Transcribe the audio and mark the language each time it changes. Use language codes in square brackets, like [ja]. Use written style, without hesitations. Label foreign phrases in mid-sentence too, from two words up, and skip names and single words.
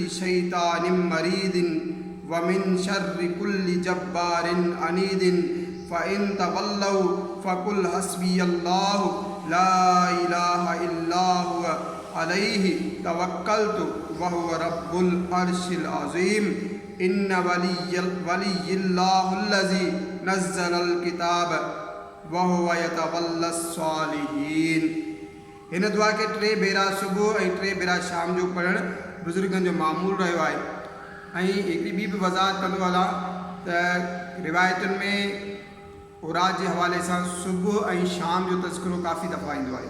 [ar] شيطان مريد ومن شر كل جبار عنيد، فإن تولوا فقل حسبي الله لا إله إلا هو عليه توكلت وهو رب العرش العظيم، إن وليي الله الذي نزل الكتاب وهو يتولى الصالحين. [sd] हिन दुआ खे 3 भेरा सुबुह ऐं 3 भेरा शाम जो पढ़णु बुज़ुर्गनि जो मामूल रहियो आहे। ऐं हिकिड़ी ॿी बि वज़ाहत कंदो हलां त रिवायतुनि में औराद जे हवाले सां सुबुह ऐं शाम जो तज़किरो काफ़ी दफ़ा ईंदो आहे।